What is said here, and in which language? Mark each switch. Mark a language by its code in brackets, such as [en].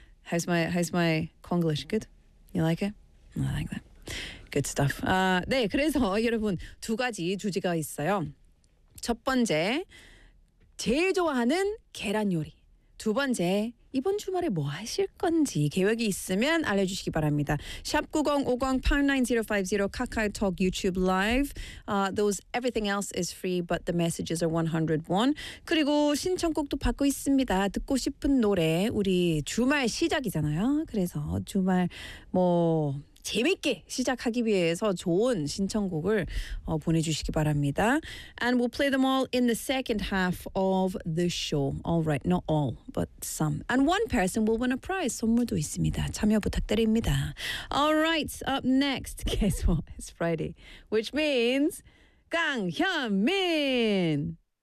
[en] How's my Konglish? Good? You like it? I like that. Good stuff. [ko] 네, 그래서 여러분 두 가지 주제가 있어요. 첫 번째, 제일 좋아하는 계란 요리. 두 번째, 이번 주말에 뭐 하실 건지 계획이 있으면 알려주시기 바랍니다. 샵 9050-9050, 카카오톡, YouTube Live. [en] Those, everything else is free, but the messages are 101. [ko] 그리고 신청곡도 받고 있습니다. 듣고 싶은 노래, 우리 주말 시작이잖아요. 그래서 주말 뭐 재밌게 시작하기 위해서 좋은 신청곡을 보내주시기 바랍니다. [en] And we'll play them all in the second half of the show. All right, not all, but some. And one person will win a prize. [ko] 선물도 있습니다. 참여 부탁드립니다. [en] All right, up next. Guess what? It's Friday, which means 강현민!